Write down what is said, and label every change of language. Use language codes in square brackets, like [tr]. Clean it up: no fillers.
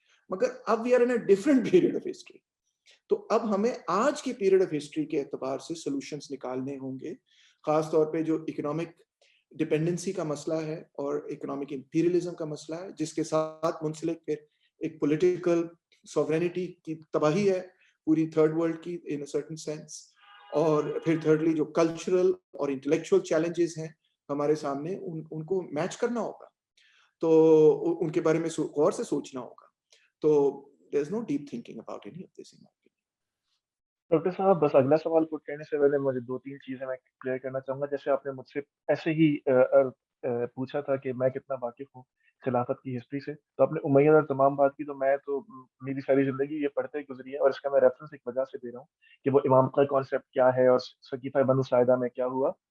[ur] مگر اب [en] we are in a different period of history. [ur] تو اب ہمیں آج کی پیریڈ آف ہسٹری کے اعتبار سے سولوشنز نکالنے ہوں گے, خاص طور پہ جو اکنامک ڈپینڈنسی کا مسئلہ ہے اور اکنامک امپیریلزم کا مسئلہ ہے, جس کے ساتھ منسلک پھر ایک پولیٹیکل سوورینٹی کی تباہی ہے پوری تھرڈ ورلڈ کی [en] in a certain sense. [ur] اور پھر تھرڈلی جو کلچرل اور انٹلیکچوئل چیلنجز ہیں ہمارے سامنے, ان کو میچ کرنا ہوگا, تو ان کے بارے میں غور سے سوچنا ہوگا. [en] تو there is no deep thinking about any of this in my opinion. [ur] Doctor صاحب, بس اگلا سوال پوچھ کرنے سے پہلے مجھے 2-3 چیزیں میں کلیئر کرنا چاہوں گا. جیسے آپ نے مجھ سے ایسے ہی پوچھا تھا کہ میں کتنا واقف ہوں خلافت کی ہسٹری سے, تو آپ نے امیہ اور تمام بات کی. تو میں تو میری ساری زندگی یہ پڑھتے ہی گزری ہے, اور اس کا میں ریفرنس ایک وجہ سے دے رہا ہوں کہ وہ امامت کا کانسیپٹ کیا ہے اور سقیفہ بنو ساعدہ میں کیا ہوا.